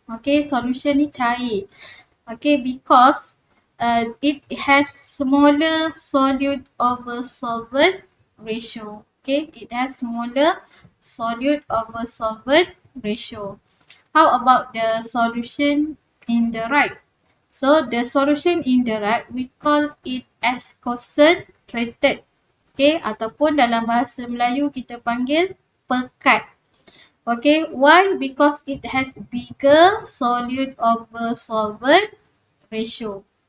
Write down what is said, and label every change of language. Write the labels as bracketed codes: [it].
[en] Okay, solution [ms] ni cair. [en] Okay, because it has smaller solute over solvent ratio. Okay, it has smaller solute over solvent ratio. How about the solution in the right? So the solution in the right, we call it as concentrated. [ms] Okay, ataupun dalam bahasa Melayu kita panggil pekat. [en] Okay, why? Because it has bigger solute over solvent ratio.